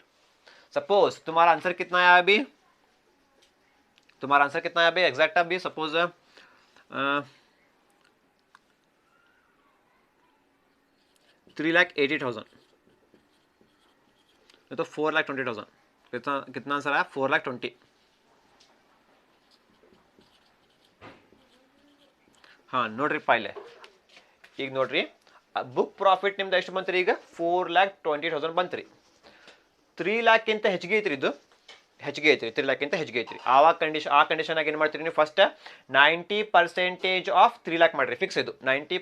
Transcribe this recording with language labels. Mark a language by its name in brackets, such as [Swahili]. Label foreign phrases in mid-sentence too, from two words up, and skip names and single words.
[Hindi] सपोज तुम्हारा आंसर कितना आया अभी, एग्जैक्ट अभी सपोज 3,80,000, तो 4,20,000, कितना आंसर आया 4,20,000. [Kannada] हाँ ನೋಡ್ರಿ ಪೈಲೆ, ಈಗ ನೋಡ್ರಿ [English] book profit [Kannada] ನಿಮ್ದು ಎಷ್ಟು ಬಂತ್ರಿ, ಈಗ 4,20,000 ಬಂತ್ರಿ. 3 ಲ್ಯಾಕ್ಕಿಂತ ಹೆಚ್ಚಿಗೆ ಐತ್ರಿ, ಇದು ಹೆಚ್ಚಿಗೆ ಐತ್ರಿ, 3 ಲ್ಯಾಕ್ಕಿಂತ ಹೆಚ್ಚಿಗೆ ಐತ್ರಿ. ಆವಾಗ ಆ ಕಂಡೀಷನ್ ಆಗಿ ಏನು ಮಾಡ್ತೀರಿ ನೀವು, [English] first 90% of 3 lakh [Kannada] ಮಾಡ್ರಿ, ಫಿಕ್ಸ್ ಇದು 90.